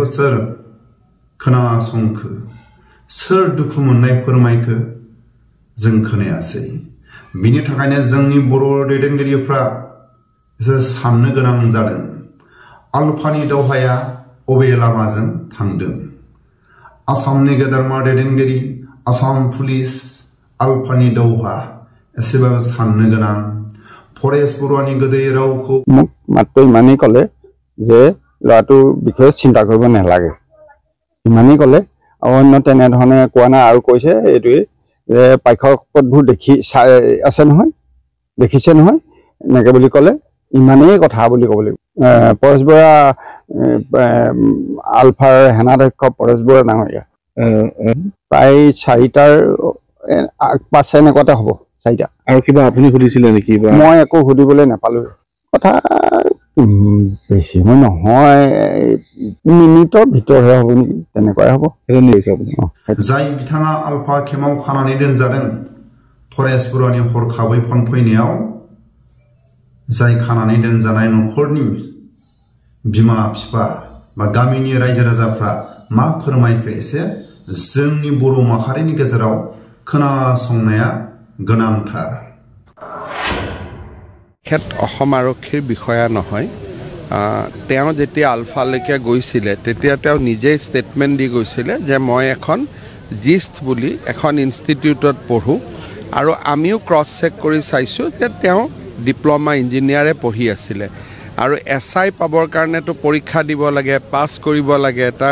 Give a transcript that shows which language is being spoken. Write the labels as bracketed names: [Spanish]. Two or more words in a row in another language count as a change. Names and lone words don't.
[Bodo] सोर खोनासंखो सोर दुखु मोननाय फोरमायखो जों खोनायासै बिनि थाखायनो जोंनि बर' दैदेनगिरिफ्रा एसे साननो गोनां जादों आलफानि दावहाया अबे लामाजों थांदों आसामनि गेदेरमा दैदेनगिरि आसाम पुलिस आलफानि दावहा एसेबाबो साननो गोनां परेश बरुवानि गोदै रावखौ [Assamese] মাত্ৰ ইমানেই ক'লে যে ল'ৰাটোৰ বিষয়ে চিন্তা কৰিব নালাগে ইমানেই ক'লে অন্য তেনেধৰণে কোৱা নাই আৰু কৈছে এইটোৱে যে পাঠ্যপত্ৰবোৰ আছে নহয় দেখিছে নহয় এনেকৈ বুলি ক'লে ইমানেই কথা বুলি ক'ব লাগিব পৰেশ বৰুৱা আলফাৰ সেনাধ্যক্ষ পৰেশ বৰুৱা ডাঙৰীয়া প্ৰায় 4টাৰ পাছে এনেকুৱাতে হ'ব 4টা আৰু কিবা আপুনি সুধিছিলে নেকি মই একো সুধিবলৈ নাপালো কথা বেছি মই নহয় মিনিটৰ ভিতৰহে হ'ব নেকি তেনেকুৱাই হ'ব [Bodo] जाय बिथाङा आलफा खेमाव खानानै दोनजादों परेश बरुवानि हरखाबै फन फैनायाव जाय खानानै दोनजानाय नखरनि बिमा बिफा बा गामिनि रायजो राजाफ्रा मा फोरमायखो एसे जोंनि बर' माहारिनि गेजेराव खोनासंनाया गोनांथार [Assamese] खेत অসম আৰক্ষীৰ বিষয়া নহয় তেওঁ যেতিয়া আলফালৈকে গৈছিলে তেতিয়া তেওঁ নিজে ষ্টেটমেণ্ট দি গৈছিলে যে মই এখন জিষ্ট বুলি এখন ইনষ্টিটিউটত পঢ়ো আৰু আমিও ক্ৰছ চেক কৰি চাইছোঁ যে তেওঁ [English] diploma engineer [Assamese] পঢ়ি আছিলে আৰু এছআই পাবৰ কাৰণেতো পৰীক্ষা দিব লাগে পাছ কৰিব লাগে তাৰ